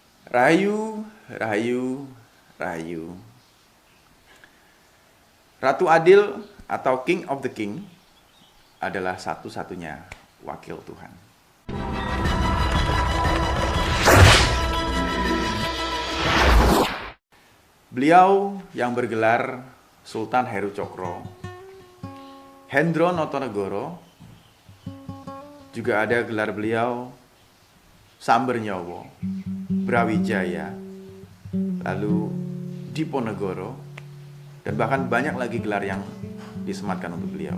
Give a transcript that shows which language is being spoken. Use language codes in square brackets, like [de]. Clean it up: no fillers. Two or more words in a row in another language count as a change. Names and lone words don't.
[id] Rahayu, rahayu, rahayu. Ratu Adil atau [en] King of the King [id] adalah satu-satunya wakil Tuhan. Beliau yang bergelar Sultan Heru Cokro, Hendro Notonegoro, juga ada gelar beliau Sambernyowo, Brawijaya, lalu Diponegoro, dan bahkan banyak lagi gelar yang disematkan untuk beliau.